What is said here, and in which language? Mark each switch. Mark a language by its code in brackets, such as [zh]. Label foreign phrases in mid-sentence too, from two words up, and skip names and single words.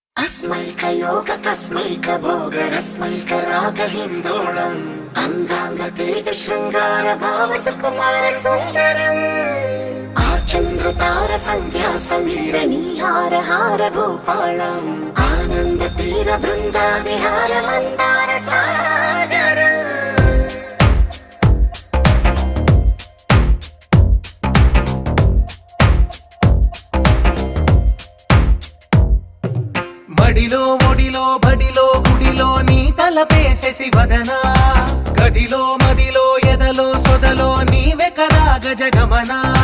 [sa] अस्मैकयोग तस्मैकभोगरस्मैकरागहिन्दोळम् अंगांगतेज शृंगार भाव सुकुमार सुंदरम् आचंद्रतार संध्या समीर नीहार हार भूपालम् आनंद तीर बृंदा विहार मंदार सागरम् [te] మడిలో ఒడిలో బడిలో గుడిలో నీ తలపేసేసి వదనా గదిలో మదిలో ఎదలో సొదలో నీవే కదా గజగమనా